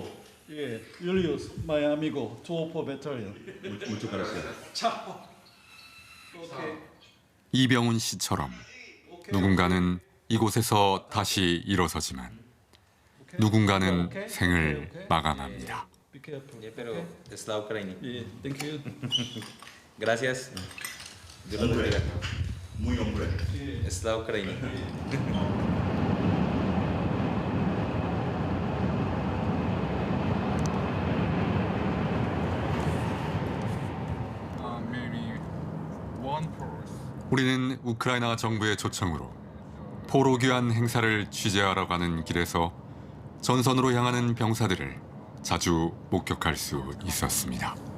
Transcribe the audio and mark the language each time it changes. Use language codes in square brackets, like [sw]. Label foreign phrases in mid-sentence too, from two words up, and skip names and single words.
[ko] 예, 율리우스, [es] mi amigo. [ko] 204 배터리언. [es] Muchas gracias. [ko] 이병훈 씨처럼 누군가는 이곳에서 다시 일어서지만 누군가는 생을 마감합니다. [es] Pero [uk] слава Україні. [en] Thank you. [es] Gracias. Dios los bendiga. Muy hombre. [uk] Слава Україні. [ko] 우리는 우크라이나 정부의 초청으로 포로 귀환 행사를 취재하러 가는 길에서 전선으로 향하는 병사들을 자주 목격할 수 있었습니다.